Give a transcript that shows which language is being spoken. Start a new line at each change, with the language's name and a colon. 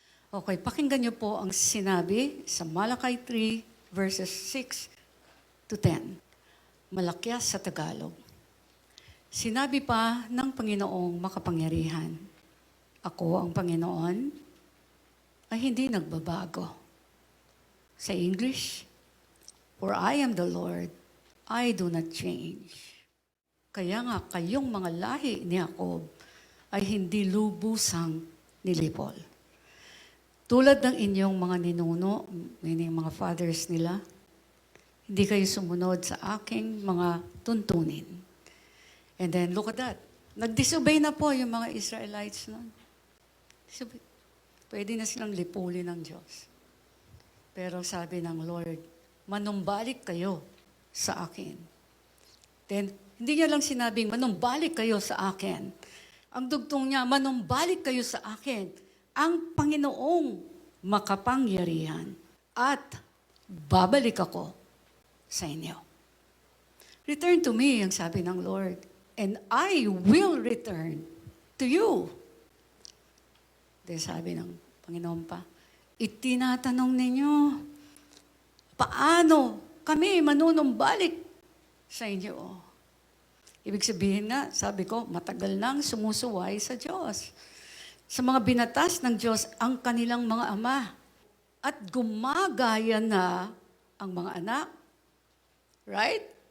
Filipino: Okay, pakinggan niyo po ang sinabi sa Malachi 3 verses 6 to 10. Malakyas sa Tagalog. Sinabi pa ng Panginoong makapangyarihan, ako ang Panginoon ay hindi nagbabago. Sa English,
English: for I am the Lord, I do not change.
Filipino: Kaya nga kayong mga lahi ni Jacob ay hindi lubusang nilipol. Tulad ng inyong mga ninuno, meaning mga fathers nila, hindi kayo sumunod sa aking mga tuntunin.
English: And then, look at that.
Filipino: Nag-disobey na po yung mga Israelites noon. Pwede na silang lipulin ng Diyos. Pero sabi ng Lord, manumbalik kayo sa akin. Then, hindi niya lang sinabing, manumbalik kayo sa akin. Ang dugtong niya, manumbalik kayo sa akin. Ang Panginoong makapangyarihan at babalik ako sa inyo.
English: Return to me,
Filipino: ang sabi ng
English: Lord, and I will return to you.
Filipino: Then sabi ng Panginoon pa, itinatanong ninyo, paano kami manunumbalik sa inyo? Ibig sabihin nga, sabi ko, matagal nang sumusuway sa Diyos. Sa mga binatas ng Diyos ang kanilang mga ama. At gumagaya na ang mga anak. Right?